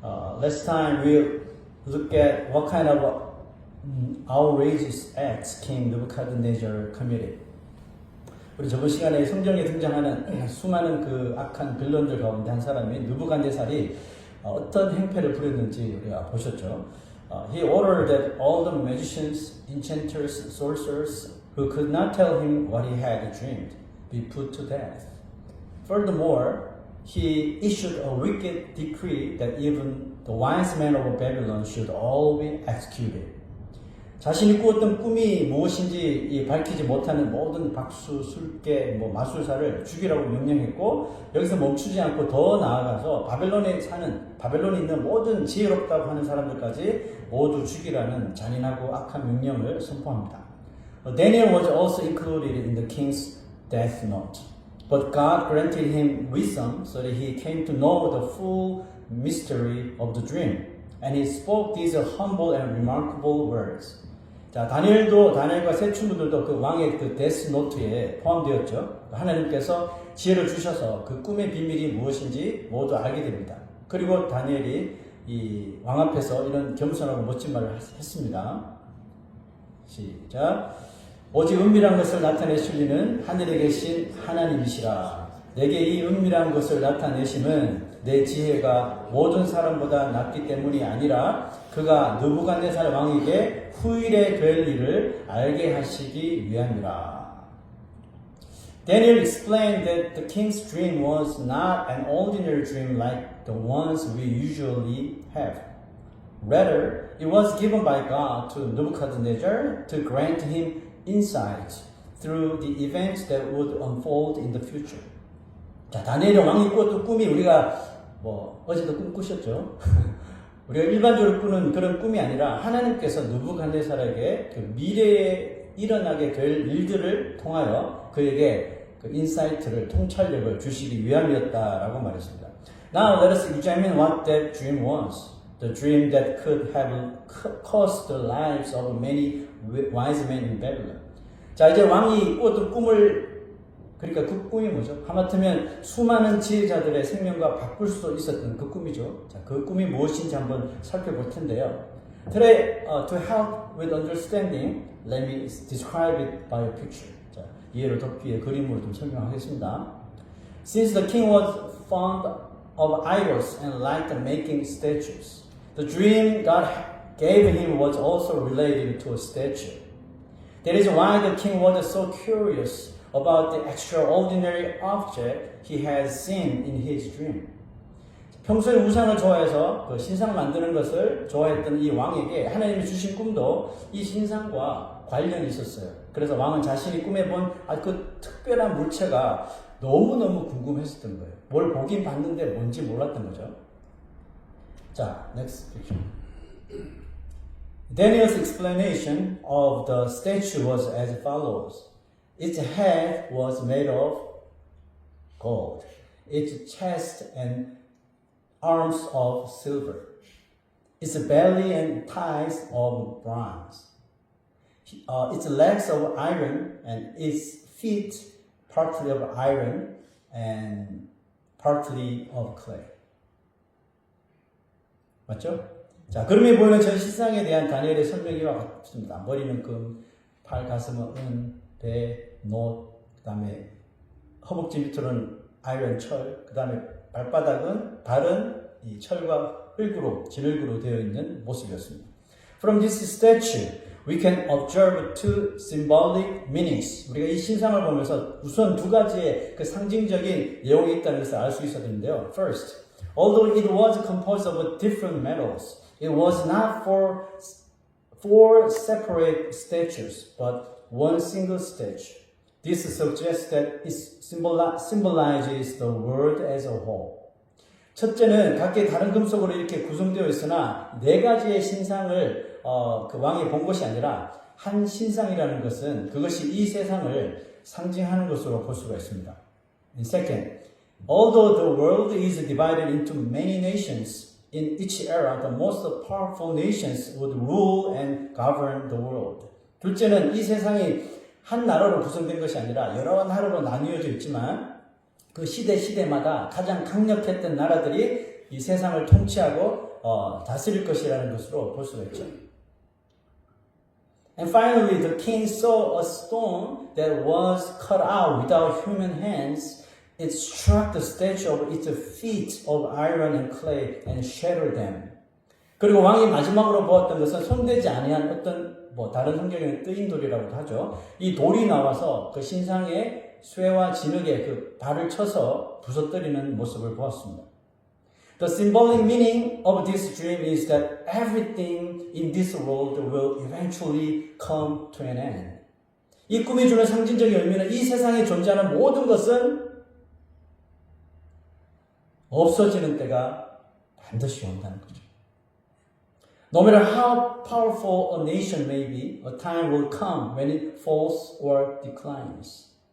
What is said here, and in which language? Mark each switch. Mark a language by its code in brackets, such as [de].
[en] last time we look at what kind of outrageous acts King Nebuchadnezzar committed. [ko] 우리 저번 시간에 성경에 등장하는 수많은 그 악한 빌런들 가운데 한 사람이 느부갓네살이 어떤 행패를 부렸는지 우리가 보셨죠. [en] He ordered that all the magicians, enchanters, sorcerers who could not tell him what he had dreamed be put to death. Furthermore, he issued a wicked decree that even the wise men of Babylon should all be executed. [ko] 자신이 꾸었던 꿈이 무엇인지 밝히지 못하는 모든 박수, 술깨, 마술사를 죽이라고 명령했고 여기서 멈추지 않고 더 나아가서 바벨론에 있는 모든 지혜롭다고 하는 사람들까지 모두 죽이라는 잔인하고 악한 명령을 선포합니다. [en] Daniel was also included in the king's death note. But God granted him wisdom so that he came to know the full mystery of the dream. And he spoke these humble and remarkable words. [ko] 자, 다니엘과 세 친구들도 그 왕의 그 데스 노트에 포함되었죠. 하나님께서 지혜를 주셔서 그 꿈의 비밀이 무엇인지 모두 알게 됩니다. 그리고 다니엘이 이 왕 앞에서 이런 겸손하고 멋진 말을 했습니다. 시작. 오직 은밀한 것을 나타내시는 하늘에 계신 하나님이시라. 내게 이 은밀한 것을 나타내심은 내 지혜가 모든 사람보다 낫기 때문이 아니라 그가 느부갓네살 왕에게 후일에 될 일을 알게 하시기 위함이라. [en] Daniel explained that the king's dream was not an ordinary dream like the ones we usually have. Rather, it was given by God to Nebuchadnezzar to grant him insight through the events that would unfold in the future. [ko] 자, 다니엘이 왕이 꾸었던 꿈이 우리가 어제도 꿈 꾸셨죠? 우리가 일반적으로 꾸는 그런 꿈이 아니라 하나님께서 느부갓네살에게 그 미래에 일어나게 될 일들을 통하여 그에게 그 인사이트를, 통찰력을 주시기 위함이었다라고 말했습니다. [en] Now let us examine what that dream was. The dream that could have cost the lives of many wise men in Babylon. [ko] 자, 이제 왕이 꾸었던 꿈을 그러니까 그 꿈이 뭐죠? 하마터면 수많은 지혜자들의 생명과 바꿀 수도 있었던 그 꿈이죠. 자, 그 꿈이 무엇인지 한번 살펴볼 텐데요. [en] Today, to help with understanding, let me describe it by a picture. [ko] 자, 이해를 돕기 위해 그림으로 좀 설명하겠습니다. [en] Since the king was fond of idols and liked making statues, the dream God gave him was also related to a statue. That is why the king was so curious about the extraordinary object he had seen in his dream. [ko] 평소에 우상을 좋아해서 그 신상 만드는 것을 좋아했던 이 왕에게 하나님이 주신 꿈도 이 신상과 관련이 있었어요. 그래서 왕은 자신이 꿈에 본 그 특별한 물체가 너무너무 궁금했었던 거예요. 뭘 보긴 봤는데 뭔지 몰랐던 거죠. [en] 자, next picture. Daniel's explanation of the statue was as follows. Its head was made of gold, its chest and arms of silver, its belly and thighs of bronze, its legs of iron, and its feet partly of iron and partly of clay. [ko] 맞죠? 자, 그림에 보이는 전 신상에 대한 다니엘의 설명이와 같습니다. 머리는 금, 팔, 가슴은 은, 배, 노, 그 다음에 허벅지 밑으로는 아이런 철, 그 다음에 발바닥은 발은 이 철과 진흙으로 되어 있는 모습이었습니다. [en] From this statue, we can observe two symbolic meanings. [ko] 우리가 이 신상을 보면서 우선 두 가지의 그 상징적인 내용이 있다는 것을 알 수 있었는데요. [en] First, although it was composed of different metals, it was not four separate statues, but one single statue. This suggests that it symbolizes the world as a whole. [ko] 첫째는 각기 다른 금속으로 이렇게 구성되어 있으나 네 가지의 신상을 그 왕이 본 것이 아니라 한 신상이라는 것은 그것이 이 세상을 상징하는 것으로 볼 수가 있습니다. [en] And second, although the world is divided into many nations, in each era the most powerful nations would rule and govern the world. [ko] 둘째는 이 세상이 한 나라로 구성된 것이 아니라 여러 나라로 나뉘어져 있지만 그 시대마다 가장 강력했던 나라들이 이 세상을 통치하고 다스릴 것이라는 것으로 볼 수가 있죠. [en] And finally, the king saw a stone that was cut out without human hands. It struck the statue of its feet of iron and clay and shattered them. [ko] 그리고 왕이 마지막으로 보았던 것은 손대지 아니한 어떤 다른 성경에는 뜨인 돌이라고도 하죠. 이 돌이 나와서 그 신상의 쇠와 진흙에 그 발을 쳐서 부서뜨리는 모습을 보았습니다. [en] The symbolic meaning of this dream is that everything in this world will eventually come to an end. [ko] 이 꿈이 주는 상징적인 의미는 이 세상에 존재하는 모든 것은 없어지는 때가 반드시 온다는 거죠. [en] No matter how powerful a nation may be, a time will come when it falls or declines.